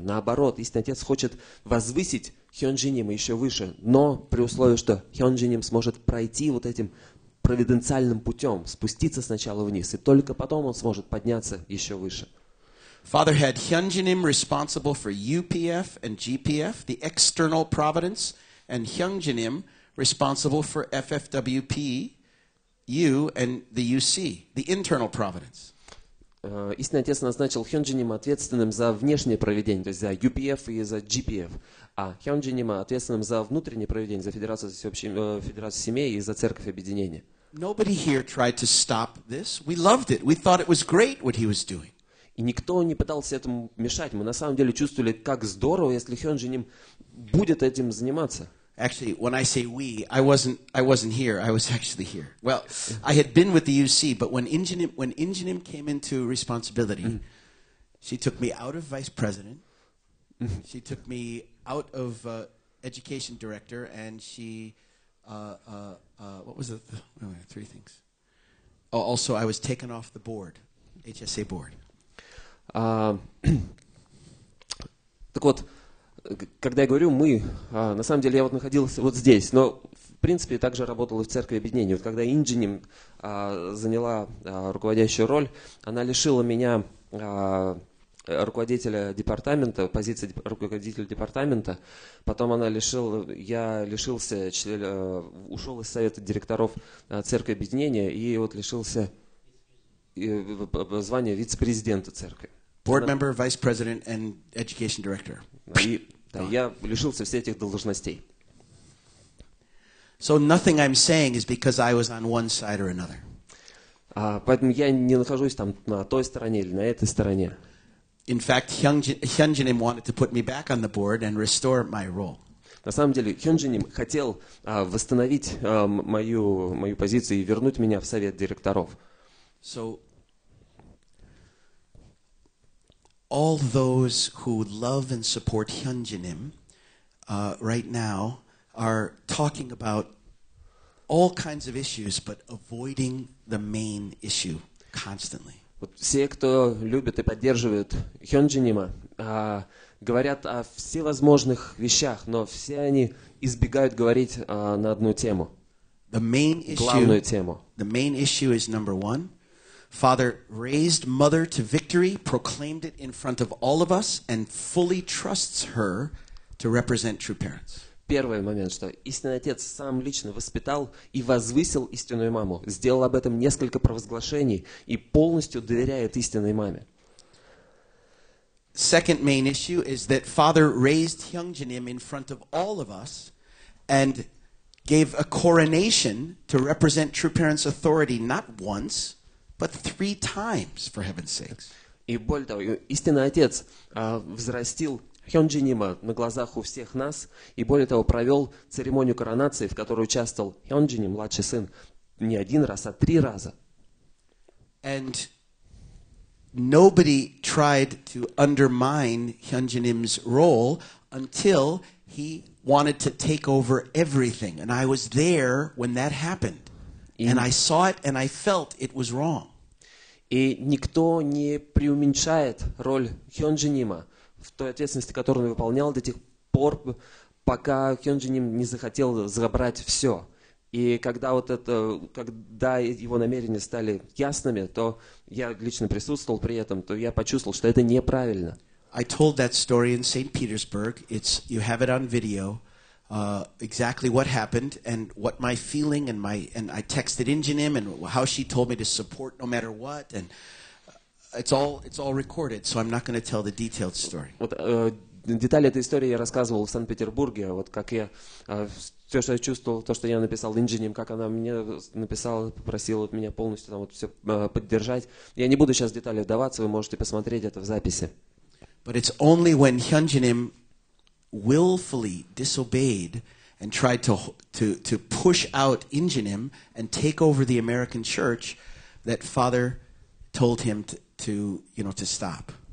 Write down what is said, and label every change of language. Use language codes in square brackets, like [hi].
[ru] Наоборот, истинный отец хочет возвысить Hyunjiнима еще выше, но при условии, что Hyunjinim сможет пройти вот этим провиденциальным путем, спуститься сначала вниз, и только потом он сможет подняться еще выше. [en] Father had Hyunjinim responsible for UPF and GPF, the external providence, and Hyunjinim responsible for FFWP, U, and the UC, the internal providence. [ru] Истинный отец назначил Hyunjiнима ответственным за внешнее провидение, то есть за UPF и за GPF, а Hyunjiнима ответственным за внутреннее провидение, за Федерацию семей и за Церковь Объединения. [en] Nobody here tried to stop this. We loved it. We thought it was great what he was doing. [ru] И никто не пытался этому мешать. Мы на самом деле чувствовали, как здорово, если Hyunjinim будет этим заниматься. [en] Actually, when I say we, I wasn't here. I was actually here. Well, I had been with the UC, but when Injinim came into responsibility, she took me out of vice president She took me out of education director, and she, what was it? Three things. Oh, also, I was taken off the board, HSA board. [ru] Так вот, когда я говорю «мы», на самом деле я вот находился вот здесь, но в принципе также работал и в церкви объединения. Вот когда Инджиним заняла руководящую роль, она лишила меня руководителя департамента, позиции руководителя департамента, потом я лишился, ушел из совета директоров церкви объединения и вот лишился звания вице-президента церкви. [en] Board member, vice president, and education director. [ru] И я лишился всех этих должностей. [en] So nothing I'm saying is because I was on one side or another. [ru] Поэтому я не нахожусь там на той стороне или на этой стороне. [en] In fact, Hyunjin wanted to put me back on the board and restore my role. [ru] На самом деле, Hyunjin хотел восстановить мою позицию и вернуть меня в совет директоров. [en] So all those who love and support Hyunjin right now are talking about all kinds of issues, but avoiding the main issue constantly. [ru] Вот все, кто любит и поддерживает Hyunjin, говорят о всевозможных вещах, но все они избегают говорить на одну тему, главную тему. [en] The main issue is number one. Father raised mother to victory, proclaimed it in front of all of us, and fully trusts her to represent true parents. [ru] Первый момент, что истинный отец сам лично воспитал и возвысил истинную маму, сделал об этом несколько провозглашений и полностью доверяет истинной маме. [en] Second main issue is that Father raised Hyunjin in front of all of us and gave a coronation to represent true parents' authority not once, but 3 times, for heaven's sakes. [ru] И более того, истинный отец взрастил Hyunjin на глазах у всех нас, и более того, провел церемонию коронации, в которой участвовал Hyunjin, младший сын, не 1 раз, а 3 раза. [en] And nobody tried to undermine Hyunjin's role until he wanted to take over everything. And I was there when that happened. And I saw it and I felt it was wrong. [ru] И никто не преуменьшает роль Hyunjin в той ответственности, которую он выполнял до тех пор, пока Hyunjin не захотел забрать все. И когда его намерения стали ясными, то я лично присутствовал при этом, то я почувствовал, что это неправильно. [en] I told that story in St. Petersburg. You have it on video. Exactly what happened and what my feeling and I texted Injinim and how she told me to support no matter what, and it's all recorded, so I'm not going to tell the detailed story. [ru] Вот детали этой истории я рассказывал в Санкт-Петербурге, вот как я все, что я чувствовал, то, что я написал Инджиним, как она мне написала, попросила меня полностью там вот все поддержать. Я не буду сейчас в детали вдаваться, вы можете посмотреть это в записи. [en] But it's only when Hyunjin willfully disobeyed and tried to push out Injinim and take over the American church that Father told him to stop.